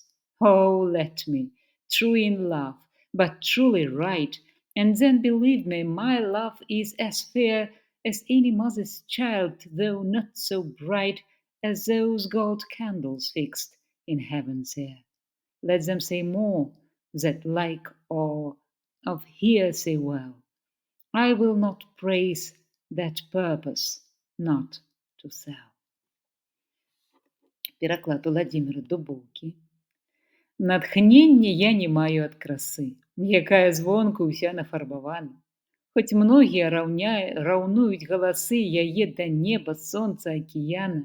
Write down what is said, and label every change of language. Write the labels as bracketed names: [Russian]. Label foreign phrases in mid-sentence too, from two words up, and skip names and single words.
[English] Oh, let me, true in love, but truly right, and then believe me, my love is as fair as any mother's child, though not so bright as those gold candles fixed in heaven's air. Let them say more that like or of here say well. I will not praise that purpose not to sell. [Belarusian] Пераклад Владзіміра Дубоўкі. Натхнення я не маю ад красы, якая звонку ўся нафарбавана. Хоць многія раўнуюць галасы яе да неба, сонца, акіяна.